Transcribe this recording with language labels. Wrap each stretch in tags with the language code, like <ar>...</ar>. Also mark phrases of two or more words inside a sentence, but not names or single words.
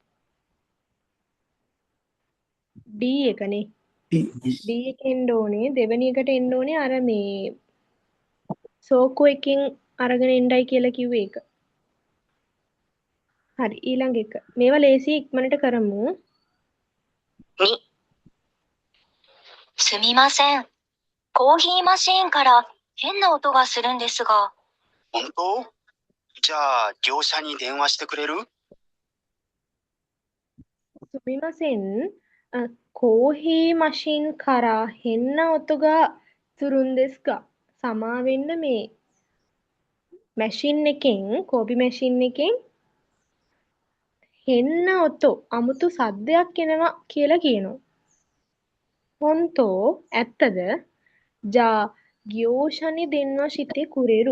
<si>D එකනේ. D එක එන්න ඕනේ. දෙවෙනි එකට එන්න ඕනේ අර මේ සෝකෝ එකෙන් අරගෙන එන්නයි කියලා කිව්වේ ඒක. හරි. ඊළඟ එක. මේවා ලේසි ඉක්මනට කරමු.</si> <ja>2、すみません。コーヒーマシーンから変な音がするんですが。本当？じゃあ、業者に電話してくれる？すみません。コーヒーマシンから変な音がするんですが.</ja> <si>සමා වෙන්න මේ මැෂින් එකෙන්</si> <en>coffee machine</en> <ja>変な音</ja> <si>අමුතු සද්දයක් එනවා කියලා කියනවා. හොන්තෝ ඇත්තද?</si> <ja>じゃ業者に</ja> <si>දෙන්නවා</si> <ja>してくれる.</ja>